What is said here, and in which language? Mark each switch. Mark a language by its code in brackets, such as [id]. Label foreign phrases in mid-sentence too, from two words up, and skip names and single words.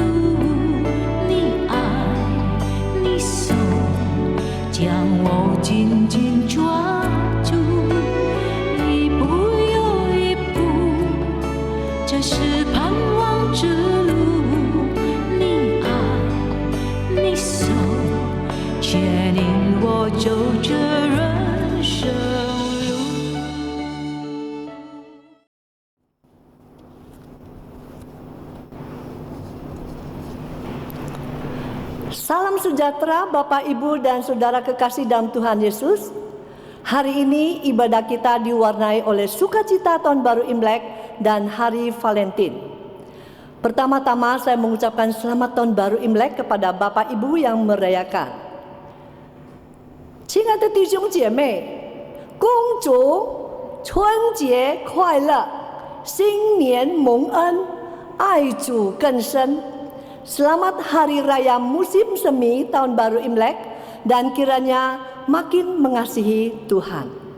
[zh] 你爱你手将我紧紧抓住，一步又一步，这是盼望之路，你爱你手牵引我走这人生路。 [id] Salam sejahtera Bapak, Ibu, dan Saudara kekasih dalam Tuhan Yesus. Hari ini ibadah kita diwarnai oleh sukacita Tahun Baru Imlek dan Hari Valentin. Pertama-tama saya mengucapkan selamat Tahun Baru Imlek kepada Bapak Ibu yang merayakan. [zh] 亲爱的弟兄姐妹，恭祝春节快乐，新年蒙恩，爱主更深。 [id] Selamat Hari Raya Musim Semi Tahun Baru Imlek, dan kiranya makin mengasihi Tuhan.